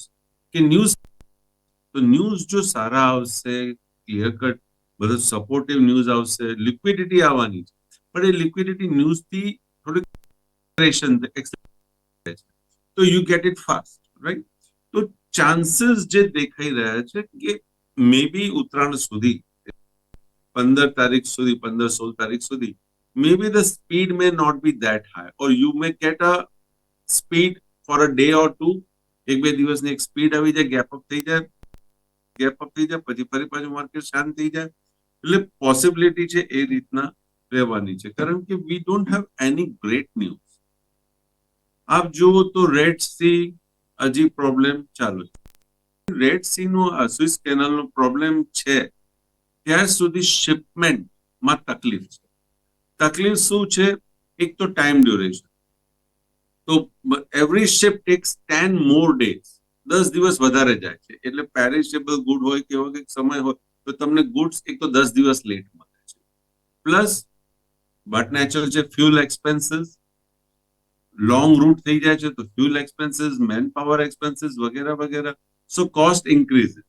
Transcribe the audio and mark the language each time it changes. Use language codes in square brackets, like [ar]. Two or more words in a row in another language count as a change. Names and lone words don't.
[gu] કે ન્યૂઝ, તો ન્યૂઝ જો સારા આવશે, [en] clear cut [gu] બધું [en] supportive news [gu] આવશે, લિક્વિડિટી આવવાની છે, પણ એ લિક્વિડિટી ન્યૂઝથી થોડીક તો [en] you get it fast, right? [gu] તો ચાન્સીસ જે દેખાઈ રહ્યા છે કે મે બી ઉત્તરાયણ સુધી, 15 તારીખ સુધી, 15-16 તારીખ સુધી, [en] maybe the speed may not be that high, or you may get a speed for a day or two. [gu] એક બે દિવસની એક સ્પીડ આવી જાય, [en] gap up [gu] થઈ જાય, પછી ફરી પાછું માર્કેટ શાંત થઈ જાય. એટલે પોસિબિલિટી છે એ રીતના રહેવાની છે, કારણ કે [en] we don't have any great news. [gu] આપ જુઓ તો રેડ સી હજી પ્રોબ્લેમ ચાલુ છે. રેડ સી નો સ્વિસ કેનાલ નો પ્રોબ્લેમ છે ત્યાં સુધી શિપમેન્ટમાં તકલીફ છે. તકલીફ શું છે? એક તો [en] time duration. [gu] તો [en] every ship takes [gu] 10 [en] more days, [gu] 10 દિવસ વધારે જાય છે. એટલે [en] perishable good [gu] હોય કે એવો કંઈક સમય હોય તો તમને ગુડ્સ એક તો 10 દિવસ લેટ મળે છે. [en] plus but natural છે fuel expenses, long route [gu] થઈ જાય છે તો [en] fuel expenses, man power expenses [gu] વગેરે વગેરે, [en] so cost increases.